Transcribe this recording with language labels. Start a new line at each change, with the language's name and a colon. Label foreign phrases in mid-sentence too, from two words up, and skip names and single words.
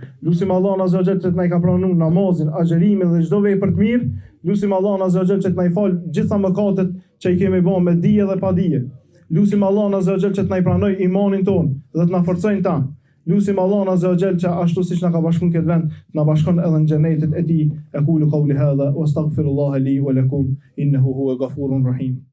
Albanian: Lusim Allahun
Arabic: عز وجل
Albanian: që të na ka pranuar namazin, agjerimin dhe çdo vepër të mirë. Lusim Allahun
Arabic: عز وجل
Albanian: që të na i fal gjitha mëkatet që i kemi bërë me dije dhe pa dije. Lusim Allahun
Arabic: عز وجل
Albanian: që të na i pranoj imanin tonë dhe të na forcojnë ta. Lusim Allahun
Arabic: عز وجل
Albanian: që ashtu siç na ka bashkuar këtë vend, na bashkon edhe në xhenetin e tij.
Arabic: أقول قولي هذا وأستغفر الله لي ولكم إنه هو الغفور الرحيم.